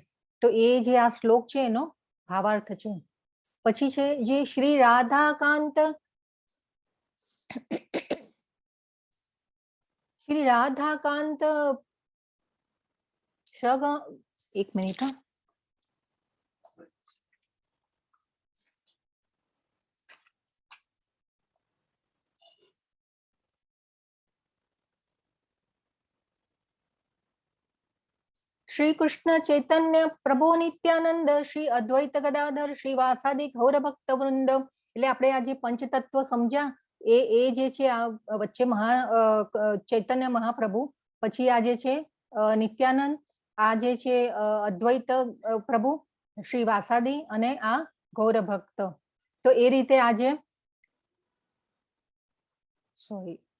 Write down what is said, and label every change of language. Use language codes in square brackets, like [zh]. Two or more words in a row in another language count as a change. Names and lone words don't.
[gu] તો એ જે આ શ્લોક છે એનો ભાવાર્થ છે. પછી છે જે શ્રી રાધાકાંત એક મિનિટ. [sa] श्री कृष्ण चैतन्य प्रभु नित्यानंद श्री अद्वैत गदाधर श्री वासादि गौर भक्त वृंद. [gu] એટલે આપણે આ જે પંચતત્વ સમજ્યા એ જે છે આ વચ્ચે ચૈતન્ય મહાપ્રભુ, પછી આ જે છે નિત્યાનંદ, આ જે છે અદ્વૈત પ્રભુ, શ્રી વાસાદી અને આ ગૌર ભક્ત. તો એ રીતે આજે સોરી